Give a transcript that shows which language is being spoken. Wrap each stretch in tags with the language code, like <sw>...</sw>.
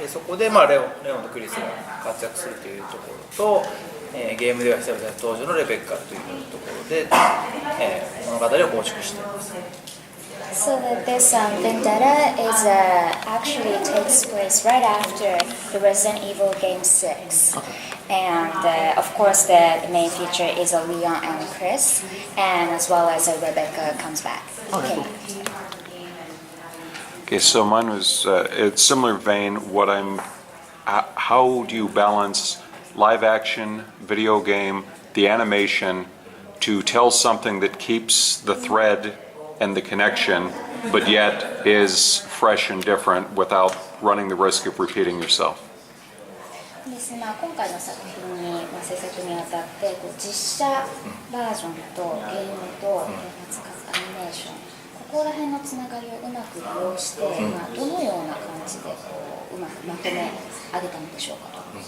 <ja>でそこでレオンとクリスが活躍するというところと、ゲームでは久々に登場のレベッカというところで、物語を構築しています。</ja> <en>So that this Vendetta is actually takes place right after the Resident Evil game 6. And of course the main feature is Leon and Chris, and as well as Rebecca comes back. Okay, so mine was it's similar vein. How do you balance live action, video game, the animation to tell something that keeps the thread and the connection, but yet is fresh and different without running the risk of repeating yourself?</en> <ja>ですね、今回の作品に、制作にあたって実写バージョンとゲームと、アニメーション、ここら辺のつながりをうまく利用して、どのような感じでうまくまとめ上げたのでしょうかと。</ja>